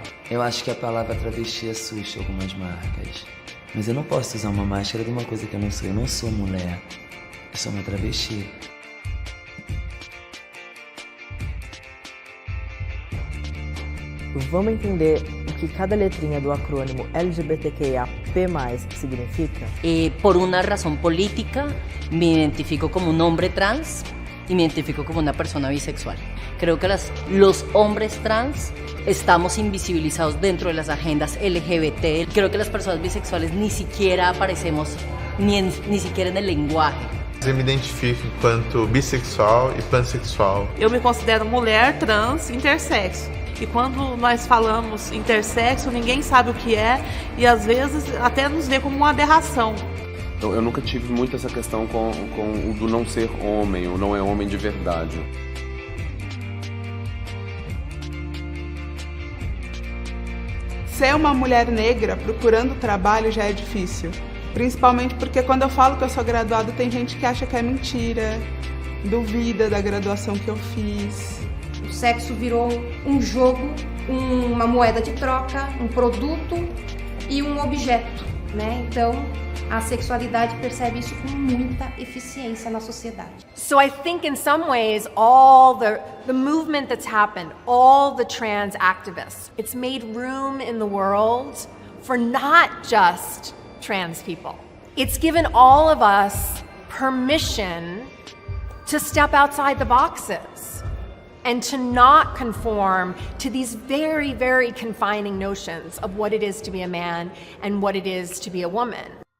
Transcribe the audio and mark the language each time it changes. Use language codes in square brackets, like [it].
[pt] Eu acho que a palavra travesti assusta algumas marcas. Mas eu não posso usar uma máscara de uma coisa que eu não sou. Eu não sou mulher. Eu sou uma travesti. Vamos entender o que cada letrinha do acrônimo LGBTQIAP+, significa? [es] Por una razón política, me identifico como un hombre trans y me identifico como una persona bisexual. Creo que los hombres trans estamos invisibilizados dentro de las agendas LGBT. Creo que las personas bisexuales ni siquiera aparecemos ni siquiera en el lenguaje. [pt] Eu me identifico enquanto bissexual e pansexual. Eu me considero mulher, trans, intersexo. E quando nós falamos intersexo, ninguém sabe o que é e às vezes até nos vê como uma aberração. Eu nunca tive muito essa questão com o do não ser homem, ou não é homem de verdade. Ser uma mulher negra procurando trabalho já é difícil. Principalmente porque quando eu falo que eu sou graduada, tem gente que acha que é mentira, duvida da graduação que eu fiz. O sexo virou um jogo, uma moeda de troca, um produto e um objeto, né? Então, a sexualidade percebe isso com muita eficiência na sociedade. [en] So I think in some ways all the movement that's happened, all the trans activists, it's made room in the world for not just trans people. It's given all of us permission to step outside the boxes and to not conform to these very, very confining notions of what it is to be a man and what it is to be a woman.